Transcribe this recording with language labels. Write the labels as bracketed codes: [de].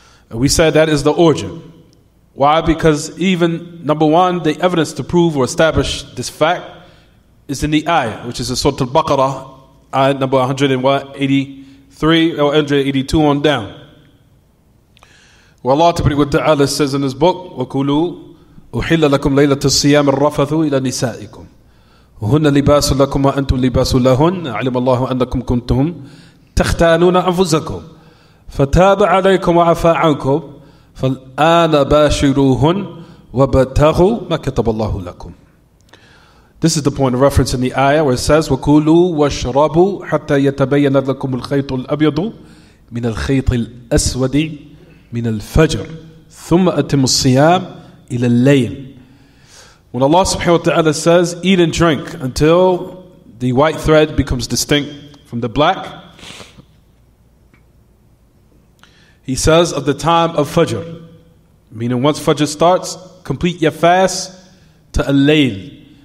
[en] And we said that is the origin. Why? Because even, number one, the evidence to prove or establish this fact is in the ayah, which is in Surah Al-Baqarah, ayah number 183 or 182 on down. Where Allah Ta'ala says in His book, [ar] وَكُلُوا أُحِلَّ لَكُمْ لَيْلَةَ الصِّيَامِ الرَّفَثُ إِلَى نِسَائِكُمْ وَهُنَّ لِبَاسٌ لَكُمْ وَأَنْتُمْ لِبَاسٌ لَهُنَّ عَلِمَ اللَّهُ أَنَّكُمْ كُنْتُمْ تَخْتَانُونَ أَنفُسَكُمْ فَتَابَ عَلَيْكُمْ وَعَفَا عَنْكُمْ فَالْآنَ بَاشِرُوهُنَّ وَابْتَغُوا مَا كَتَبَ اللَّهُ لَكُمْ. [en] This is the point of reference in the ayah where it says, [ar] وَكُلُوا وَاشْرَبُوا حَتَّى يَتَبَيَّنَ لَكُمُ الْخَيْطُ الْأَبْيَضُ مِنَ الْخَيْطِ الْأَسْوَدِ مِنَ الْفَجْرِ ثُمَّ أَتِمُّ الصِّيَامِ إِلَى اللَّيْلِ. [en] When Allah subhanahu wa ta'ala says, eat and drink until the white thread becomes distinct from the black, He says of the time of Fajr, meaning once Fajr starts, complete your fast to al-layl.